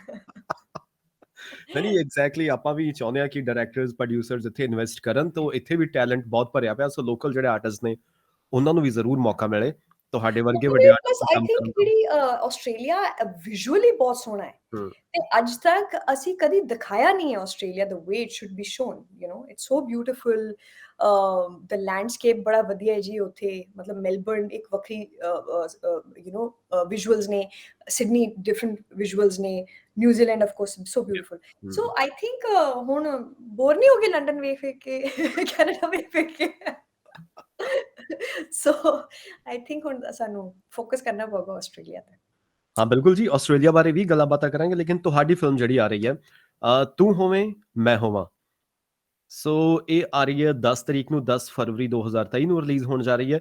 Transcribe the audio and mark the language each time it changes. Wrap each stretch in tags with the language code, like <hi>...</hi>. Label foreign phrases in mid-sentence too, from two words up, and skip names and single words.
<pa>ਨਹੀਂ ਐਗਜ਼ੈਕਟਲੀ, ਆਪਾਂ ਵੀ ਚਾਹੁੰਦੇ ਹਾਂ ਕਿ ਡਾਇਰੈਕਟਰਸ, ਪ੍ਰੋਡਿਊਸਰਸ ਇੱਥੇ ਇਨਵੈਸਟ ਕਰਨ, ਤਾਂ ਇੱਥੇ ਵੀ ਟੈਲੈਂਟ ਬਹੁਤ ਭਰਿਆ ਪਿਆ। ਸੋ ਲੋਕਲ ਜਿਹੜੇ ਆਰਟਿਸਟ ਨੇ ਉਹਨਾਂ ਨੂੰ ਵੀ ਜ਼ਰੂਰ ਮੌਕਾ ਮਿਲੇ, ਤੁਹਾਡੇ ਵਰਗੇ ਵੱਡੇ ਆਰਟਿਸਟ</pa> <en>I think</en> <pa>ਜਿਹੜੀ ਆਸਟ੍ਰੇਲੀਆ ਵਿਜ਼ੂਅਲੀ ਬਹੁਤ ਸੋਹਣਾ ਹੈ, ਤੇ ਅੱਜ ਤੱਕ ਅਸੀਂ ਕਦੀ ਦਿਖਾਇਆ ਨਹੀਂ ਹੈ ਆਸਟ੍ਰੇਲੀਆ</pa> <en>the way it should be shown, you know, it's so beautiful, the landscape</en> <pa>ਬੜਾ ਵਧੀਆ ਹੈ ਜੀ ਉੱਥੇ। ਮਤਲਬ ਮੈਲਬਰਨ ਇੱਕ ਵੱਖਰੀ</pa> <en>you know</en> <pa>ਵਿਜ਼ੂਅਲਸ ਨੇ, ਸਿਡਨੀ</pa> <en>different visuals</en> <pa>ਨੇ, ਨਿਊਜ਼ੀਲੈਂਡ</pa> <en>of course so beautiful. So I think</en> <pa>ਹੁਣ ਬੋਰ ਨਹੀਂ ਹੋ ਗਏ ਲੰਡਨ ਵੇਖ ਕੇ, ਕੈਨੇਡਾ ਵੇਖ ਕੇ।</pa> <en>so I think</en> <pa>ਹੁਣ ਸਾਨੂੰ ਫੋਕਸ ਕਰਨਾ ਪਊਗਾ ਆਸਟ੍ਰੇਲੀਆ ਤੇ। ਹਾਂ ਬਿਲਕੁਲ ਜੀ, ਆਸਟ੍ਰੇਲੀਆ ਬਾਰੇ ਵੀ ਗੱਲਾਂ ਬਾਤਾਂ ਕਰਾਂਗੇ, ਲੇਕਿਨ ਤੁਹਾਡੀ ਫਿਲਮ ਜਿਹੜੀ ਆ ਰਹੀ ਹੈ ਤੂੰ ਹੋਵੇਂ ਮੈਂ ਹੋਵਾਂ, ਸੋ ਇਹ ਆ ਰਹੀ ਹੈ 10 ਤਰੀਕ ਨੂੰ, 10 ਫਰਵਰੀ 2023 ਨੂੰ ਰਿਲੀਜ਼ ਹੋਣ ਜਾ ਰਹੀ ਹੈ।</pa>